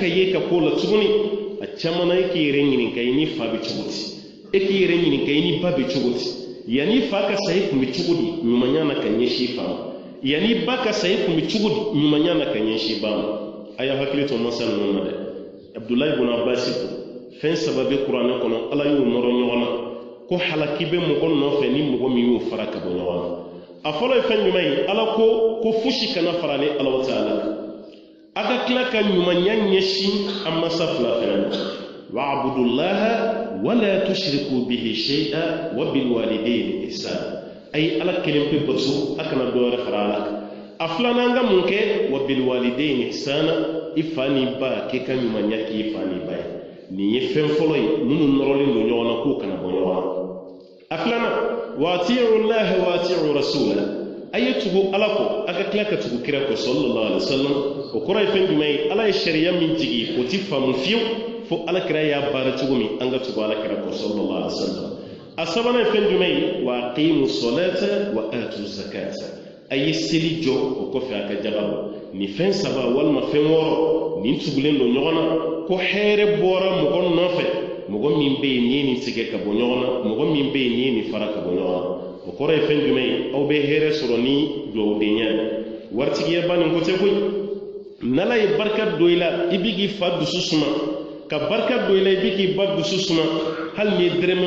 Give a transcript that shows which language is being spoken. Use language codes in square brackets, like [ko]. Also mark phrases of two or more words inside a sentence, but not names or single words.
[bm] ye ka ko la tuguni a caman na e k'i yɛrɛ ɲininka i ni fa bɛ cogo di e k'i yɛrɛ ɲininka i ni ba bɛ cogo di yanni fa ka sa i kun bɛ cogo di ɲumanya na ka ɲɛsin fa ma yanni ba ka sa i kun bɛ cogo di ɲumanya na ka ɲɛsin ba ma a y'a hakili to mansa ninnu na dɛ Abdullahi ibn Abbas fɛn saba bɛ kuranɛ kɔnɔ ala y'o nɔrɔ ɲɔgɔn na ko halaki bɛ mɔgɔ nɔfɛ ni mɔgɔ min y'o fara ka bɔ ɲɔgɔn na a fɔlɔ ye fɛn jumɛn ye ala ko fosi kana fara ale ala ta'ala a ka tila ka ɲumanya ɲɛsin a mansa fila fɛnɛ [ar] واعبدوا الله ولا تشركوا به شيئا وبالوالدين إحسانا [bm] ay ala kelen pe bato a kana dɔ wɛrɛ fara ala kan a filanan ka mun kɛ [ar] وبالوالدين إحسانا [bm] i fa ni ba k'i ka ɲumanya k'i fa ni ba ye nin ye fɛn fɔlɔ ye minnu nɔrɔlen don ɲɔgɔn na k'u kana bɔ ɲɔgɔn na a filanan [ar] وأطيعوا الله وأطيعوا رسوله [bm] a ye tugu ala kɔ a ka tila ka tugu kira kɔ [ar] صلى الله عليه وسلم [bm] o kɔrɔ ye fɛn jumɛn ye ala ye sariya min jigi o ti faamu fiyewu fo ala kira y'a baara cogo min an ka tugu ala kira kɔ [ar] صلى الله عليه وسلم [bm] a sabanan ye fɛn jumɛn ye [ar] وأقيموا الصلاة وآتوا الزكاة [bm] a ye seli jɔ o kɔfɛ a ka jaga bɔ nin fɛn saba walima fɛn wɔɔrɔ nin tugulen don ɲɔgɔn na ko hɛrɛ bɔra mɔgɔ nɔfɛ mɔgɔ min bɛ yen n'i ye nin tigɛ ka bɔ ɲɔgɔn na mɔgɔ min bɛ yen n'i ye nin fara ka bɔ ɲɔgɔn na o kɔrɔ ye fɛn jumɛn ye aw bɛ hɛrɛ sɔrɔ ni dugawudenya ye waritigiya ba nin ko tɛ koyi n'ala ye barika don i la i bɛ k'i fa dusu suma ka barika don i la i bɛ k'i ba dusu suma hali n'i ye dɛrɛmɛ